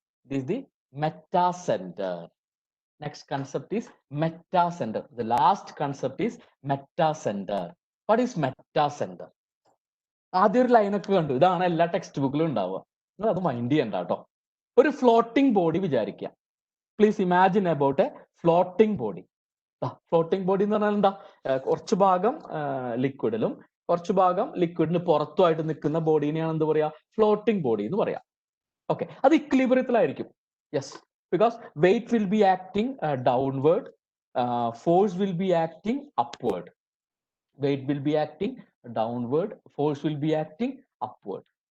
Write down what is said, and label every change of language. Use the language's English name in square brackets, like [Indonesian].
[English] This is the Metacenter. Next concept is Metacenter. The last concept is Metacenter. What is Metacenter? [Malayalam] ആദ്യം ഒരു ലൈനൊക്കെ കണ്ടു, ഇതാണ് എല്ലാ text ബുക്കിലും ഉണ്ടാവുക. നിങ്ങൾ അത് മൈൻഡ് ചെയ്യണ്ട കേട്ടോ. ഒരു ഫ്ലോട്ടിംഗ് ബോഡി വിചാരിക്കുക. [English] Please imagine about a floating body. Floating body [Malayalam] എന്ന് പറഞ്ഞാൽ എന്താ? കുറച്ചു ഭാഗം ലിക്വിഡിലും കുറച്ചു ഭാഗം ലിക്വിഡിന് പുറത്തുമായിട്ട് നിൽക്കുന്ന ബോഡീനെയാണ് എന്ത് പറയാ? ഫ്ലോട്ടിംഗ് ബോഡി എന്ന് പറയാം. ഓക്കെ, അത് ഇക്വിലിബ്രിയത്തിലായിരിക്കും. [English] Yes, because weight will be acting downward, force will be acting upward. Weight will be acting downward, force will be acting upward.